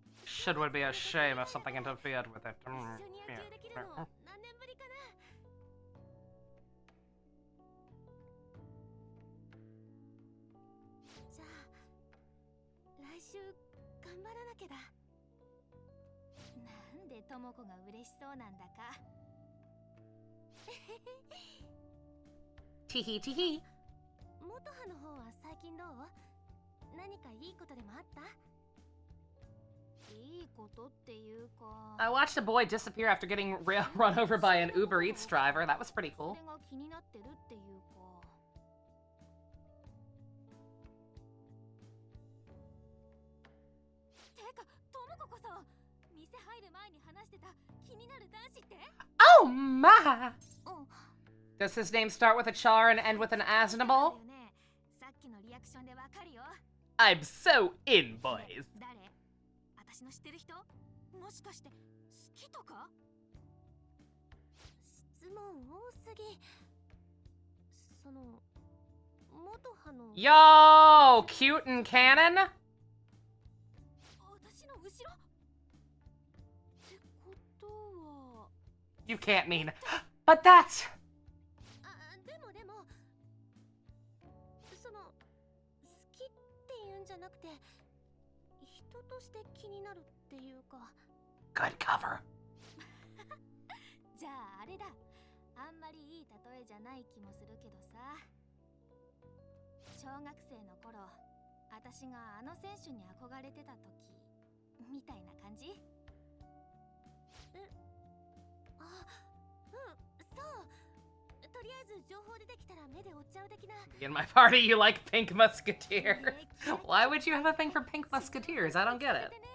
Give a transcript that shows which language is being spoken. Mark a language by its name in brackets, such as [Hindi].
[English] Shit would be a shame if something interfered with it. [Japanese] 一緒に野球できるの何年ぶりかな。習頑張らなきゃだ。なんでともこが嬉しそうなんだか。ティヒティヒ。元葉の方は最近どう？何かいいことでもあった？いいことっていうか。 [English] I watched a boy disappear after getting run over by an Uber Eats driver. That was pretty cool. [Japanese] それが気になってるっていうか。てか、ともここそ店入る前に話してた気になる男子って？ [English] Oh my! [Japanese] うん。 [English] Does his name start with a Char and end with an Aznable? [Japanese] さっきのリアクションでわかるよ。 [English] I'm so in, boys. [Japanese] 誰？私の知ってる人？もしかして好きとか？質問多すぎ。その元葉の。 [English] Yo, cute and canon? [Japanese] 私の後ろ？ってことは。 [English] You can't mean. But that's. [Japanese] でもその好きっていうんじゃなくて人として気になるっていうか。 [English] Good cover. [Japanese] じゃああれだ。あんまりいい例えじゃない気もするけどさ。小学生の頃、私があの選手に憧れてた時みたいな感じ？あ、うん、そう。とりあえず情報出てきたら目で追っちゃう的な。 [English] In my party, you like Pink Musketeers. Why would you have a thing for Pink Musketeers? I don't get it.